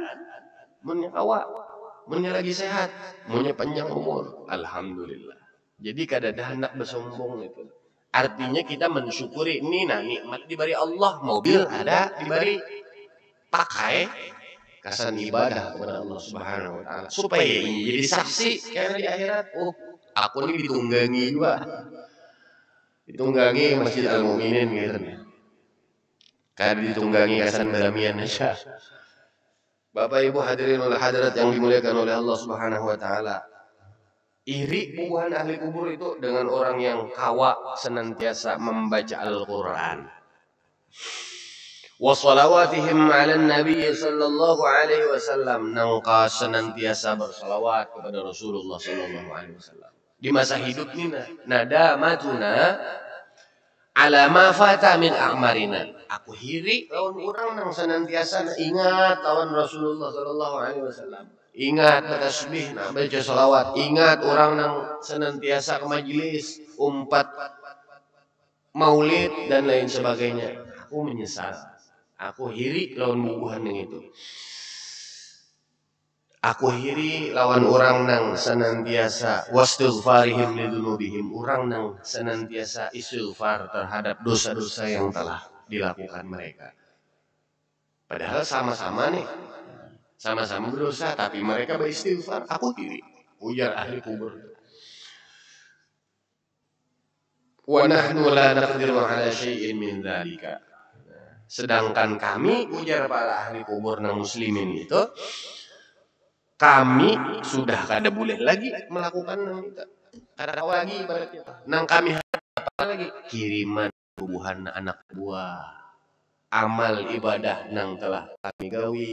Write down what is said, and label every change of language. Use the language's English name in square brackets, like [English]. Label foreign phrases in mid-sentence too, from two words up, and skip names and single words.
[Banjar] Munnya kawa, munnya lagi sehat, munnya panjang umur. Alhamdulillah. Jadi kada ada hendak bersombong itu. Artinya kita mensyukuri ini nah nikmat diberi Allah, mobil ada diberi, pakai kasan ibadah kepada Allah [Arabic] Subhanahu wa taala [Banjar] supaya ini jadi saksi karena di akhirat, oh aku ini ditunggangi juga. Ditunggangi Masjid Al-Mu'minin gitu nih. Kada ditunggangi kasan Balamian aja. Bapak Ibu [Arabic] hadirin wal hadirat [Banjar] yang dimuliakan oleh Allah [Arabic] Subhanahu wa taala. [Banjar] Iri bubuhan ahli kubur itu dengan orang yang kawa senantiasa membaca Al-Quran. [Arabic] Wa salawatihim ala nabi sallallahu alaihi wasallam, [Banjar] nangka senantiasa bersalawat kepada Rasulullah [Arabic] sallallahu alaihi wasallam. [Banjar] Di masa hidup ini [Arabic] nadamatuna ala ma fata min a'marina. [Banjar] Aku hiri lawan orang nang senantiasa ingat lawan Rasulullah [Arabic] sallallahu alaihi wasallam. [Banjar] Ingat tasbih, baca salawat. Ingat orang yang senantiasa ke majelis, umpat maulid dan lain sebagainya. Aku menyesal. Aku hiri lawan bubuhan yang itu. Aku hiri lawan orang nang senantiasa [Arabic] wastighfarihim lidunubihim. [Banjar] Orang nang senantiasa istighfar terhadap dosa-dosa yang telah dilakukan mereka. Padahal sama-sama nih. Sama-sama berdosa, tapi mereka beristighfar. Aku hiri. Ujar ahli kubur. [Arabic] Wa nahnu la naqdiru ala syai'in min dzalika. [Banjar] Sedangkan kami, ujar para ahli kubur nang muslimin itu, kami sudah kada boleh lagi melakukan nang itu. Kada lagi ibarat kita. Nang kami apa lagi? Kiriman bubuhan anak buah. Amal ibadah nang telah kami gawi.